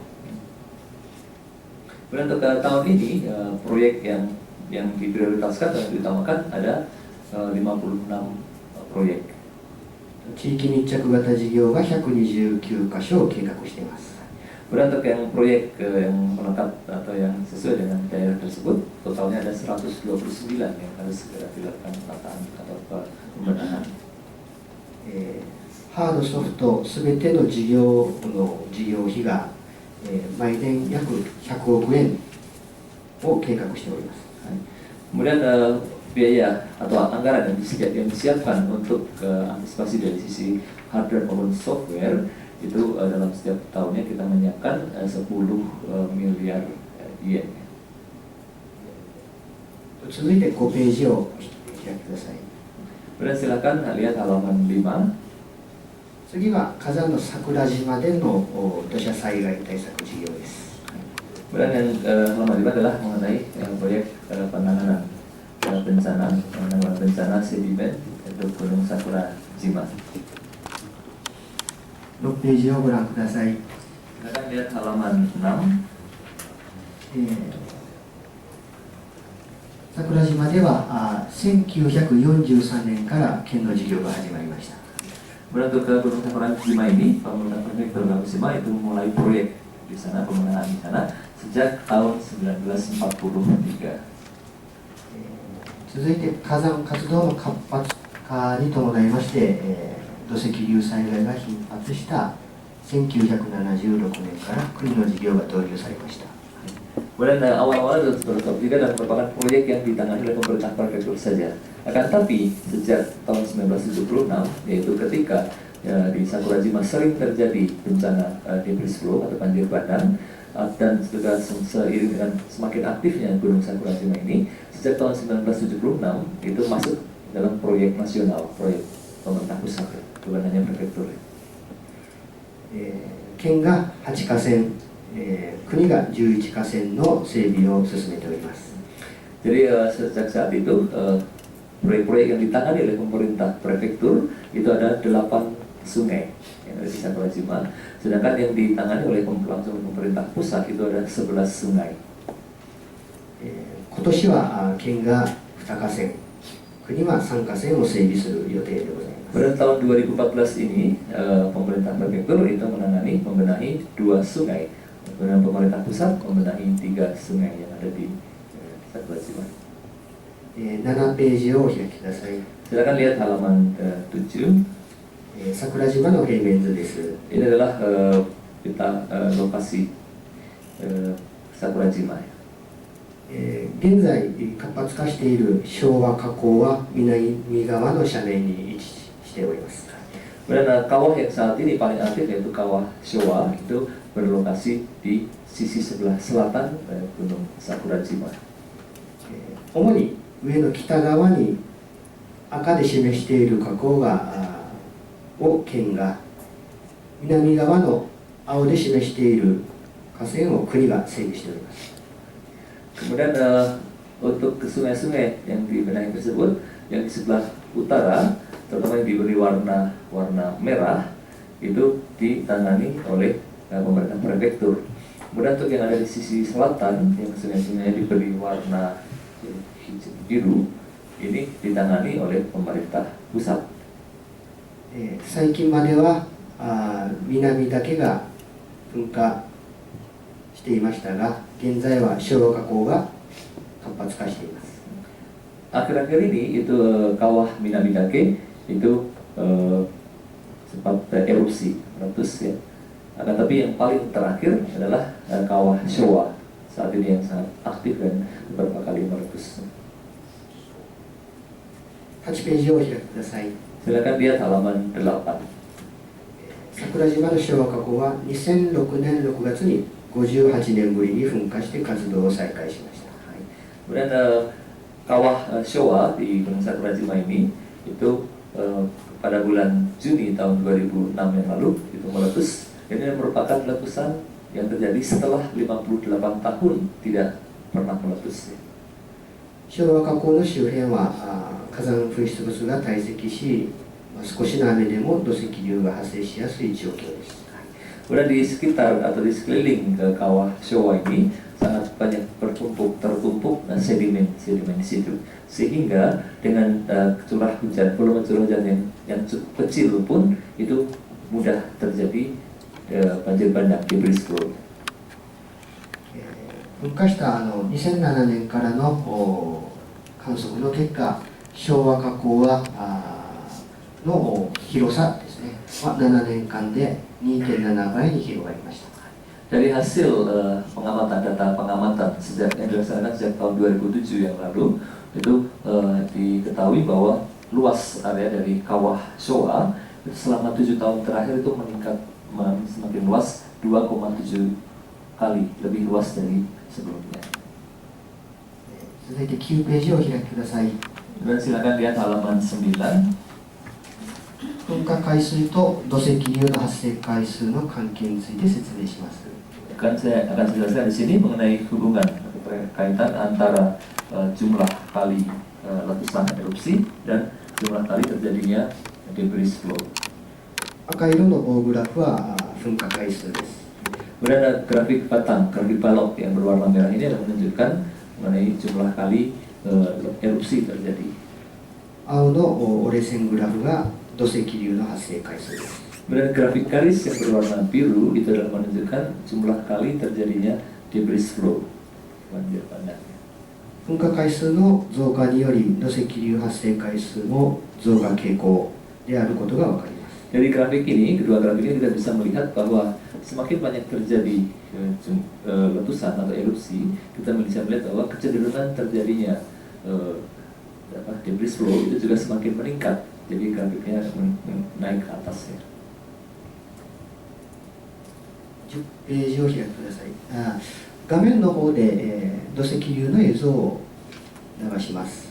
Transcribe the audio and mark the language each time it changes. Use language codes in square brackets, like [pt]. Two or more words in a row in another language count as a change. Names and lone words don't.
[id] Kemudian untuk tahun ini proyek yang diprioritaskan dan diutamakan ada 56 proyek. [ja] 地域密着型事業が129カ所を計画しています。 [id] Kemudian untuk yang proyek yang melekat atau yang sesuai dengan daerah tersebut, totalnya ada 129 yang harus segera dilakukan penataan atau pembenahan. [ja] ハードソフトすべての事業費が毎年約100億円を計画しております。 [id] Kemudian biaya atau anggaran yang disiapkan untuk antisipasi dari sisi hardware maupun software itu dalam setiap tahunnya kita menyiapkan 10 miliar yen. [ja] 続いて5ページを開きください。 [id] Kemudian silakan lihat halaman 5. [ja] 次は火山の桜島での土砂災害対策事業です。 [id] Kemudian yang halaman 5 adalah mengenai proyek penanganan bencana sedimen untuk Gunung Sakurajima. [ja] 6 ページをご覧ください。 [id] Silakan lihat halaman 6. [ja] 桜島では1943年から県の事業が始まりました。 [id] Kemudian untuk ke Gunung Sakurajima ini, pemerintah Prefektur Kagoshima itu mulai proyek di sana, pembenahan di sana sejak tahun 1943. [ja] 続いて火山活動の活発化に伴いまして、土石流災害が頻発した1976年から国の事業が導入されました。 [id] Kemudian awal-awal itu seperti dan merupakan proyek yang ditangani oleh pemerintah prefektur saja. Akan tapi sejak tahun 1976, yaitu ketika di Sakurajima sering terjadi bencana [en] debris flow [id] atau banjir bandang, dan juga seiring dengan semakin aktifnya Gunung Sakurajima ini, sejak tahun 1976 itu masuk dalam proyek nasional, proyek pemerintah pusat, bukan hanya prefektur. [ja] 県が8河川、国が11河川の整備を進めております。 [id] Jadi sejak saat itu proyek-proyek yang ditangani oleh pemerintah prefektur itu ada 8 sungai yang ada di Sakurajima, sedangkan yang ditangani oleh langsung pemerintah pusat itu ada 11 sungai. [ja] 今年は県が2河川、国は3河川を整備する予定でございます。 [id] Pada tahun 2014 ini pemerintah prefektur itu membenahi 2 sungai, kemudian pemerintah pusat membenahi 3 sungai yang ada di Sakurajima. [ja] 7 ページをお開きください。 [id] Silakan lihat halaman 7. [ja] 桜島の平面図です。 [id] Ini adalah peta lokasi Sakurajima. [ja] 現在活発化している昭和河口は南側の斜面に位置しております。 [id] Kemudian kawah yang saat ini paling aktif yaitu kawah Showa itu berlokasi di sisi sebelah selatan Gunung Sakurajima. [ja] 主に上の北側に赤で示している河口を県が、南側の青で示している河川を国が整備しております。 [id] Kemudian untuk sungai-sungai yang dibenahi tersebut yang di sebelah utara, terutama yang diberi warna merah, itu ditangani oleh pemerintah prefektur. Kemudian untuk yang ada di sisi selatan, yang sungai-sungai yang diberi warna biru, ini ditangani oleh pemerintah pusat. [ja] 最近までは南だけが噴火していましたが、現在は昭和河口が活発化しています。 [id] Akhir-akhir ini itu kawah Minamidake itu sempat erupsi meletus ya. Tapi yang paling terakhir adalah kawah Showa saat ini yang sangat aktif dan beberapa kali meletus. [ja] 8 ページをお開きください。 [id] Silakan lihat halaman 8. [ja] 桜島の昭和河口は2006年6月に58年ぶりに噴火して活動を再開しました。 [id] Kemudian kawah Showa di Gunung Sakurajima ini itu pada bulan Juni tahun 2006 yang lalu itu meletus. Ini merupakan letusan yang terjadi setelah 58 tahun tidak pernah meletus. [ja] 昭和河口の周辺は火山噴出物が堆積し、少しの雨でも土石流が発生しやすい状況です。 [id] Kemudian di sekitar atau di sekeliling ke kawah Showa ini sangat banyak tertumpuk sedimen di situ, sehingga dengan volume curah hujan yang cukup kecil pun itu mudah terjadi banjir bandang, [en] debris flow. [ja] 噴火した2007年からの観測の結果、昭和河口はの広さですね、7年間で 2.7 倍に広がりました。 [id] Dari hasil data pengamatan yang dilaksanakan sejak tahun 2007 yang lalu, itu diketahui bahwa luas area dari kawah Showa itu selama 7 tahun terakhir itu meningkat semakin luas 2,7 kali lebih luas dari sebelumnya. [ja] 続いて9ページをお開きください。 [id] Dan silakan lihat halaman 9. [ja] 噴火回数と土石流の発生回数の関係について説明します。 [id] Saya akan jelaskan di sini mengenai hubungan atau kaitan antara jumlah kali letusan erupsi dan jumlah kali terjadinya [en] debris flow. [ja] 赤色の棒グラフは噴火回数です。 [id] Kemudian ada grafik balok yang berwarna merah ini adalah menunjukkan mengenai jumlah kali erupsi terjadi. [ja] 青の折れ線グラフが土石流の発生回数です。 [id] Kemudian grafik garis yang berwarna biru itu adalah menunjukkan jumlah kali terjadinya [en] debris flow, [id] banjir bandang. [ja] 噴火回数の増加により土石流発生回数も増加傾向であることが分かります。 [id] Dari grafik ini, kedua grafik ini kita bisa melihat bahwa semakin banyak terjadi letusan atau erupsi, kita bisa melihat bahwa kecenderungan terjadinya [en] debris flow [id] itu juga semakin meningkat. Jadi grafiknya naik ke atas ya. [ja] 10 ページを開いてください。画面の方で、土石流の映像を流します。